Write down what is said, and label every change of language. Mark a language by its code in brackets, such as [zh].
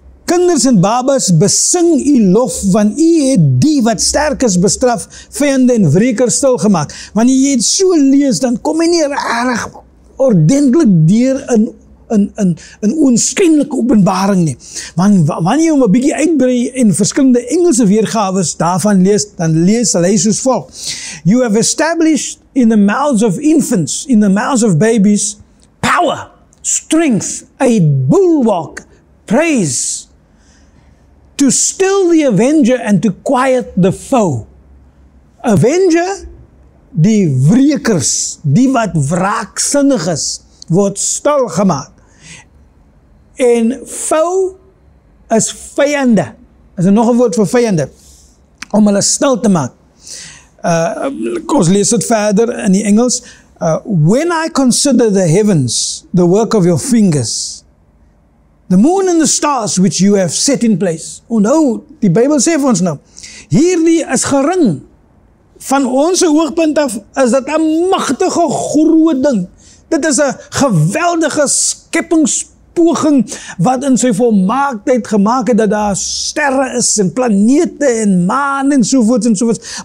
[af] Kinders en babas besing U lof, want U het die wat sterk is bestraf, vyande en wrekers stilgemaak. Wanneer jy het so lees, dan kom jy nie erg ordentlik deur in in oënskynlike openbaring nie. Want wanneer jy hom 'n bietjie uitbrei en verskillende Engelse weergawes daarvan lees, dan lees hy soos volg. [en] You have established in the mouths of infants, in the mouths of babies, power, strength, a bulwark, praise, to still the avenger and to quiet the foe. [af] Avenger, die wrekers, die wat wraaksinnig is, word stil gemaak. En foe is vyande. Is nog 'n woord vir vyande, om hulle stil te maak. Ons lees dit verder in die Engels. [en] When I consider the heavens, the work of your fingers, the moon and the stars which you have set in place. [af] Onthou, die Bybel sê vir ons nou, hierdie is gering. Van ons oogpunt af is dit 'n magtige groot ding. Dit is 'n geweldige skepingspoging wat in sy volmaaktheid gemaak het dat daar sterre is en planete en maan en sovoorts en sovoorts.